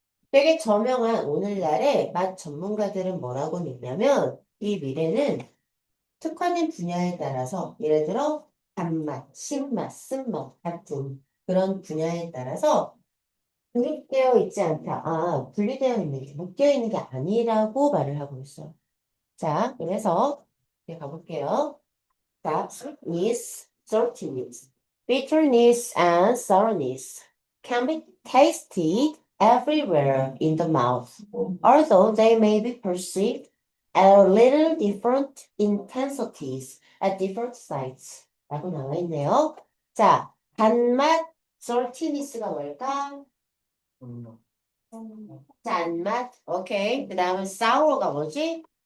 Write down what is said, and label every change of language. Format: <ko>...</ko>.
<ko>되게 저명한 오늘날의 맛 전문가들은 뭐라고 믿냐면 이 미래는 특화된 분야에 따라서 예를 들어 단맛, 신맛, 쓴맛 같은 그런 분야에 따라서 분리되어 있지 않다. 분리되어 있는 게 묶여 있는 게 아니라고 말을 하고 있어요. 자, 그래서 이제 가볼게요.</ko> <en>자, sweetness, saltiness, bitterness, and sourness can be tasted everywhere in the mouth, although they may be perceived at a little different intensities at different sites.</en> <ko>라고 나와 있네요. 자, 단맛, saltiness가 뭘까? 단맛, 오케이. 그 다음에 sour가 뭐지?</ko>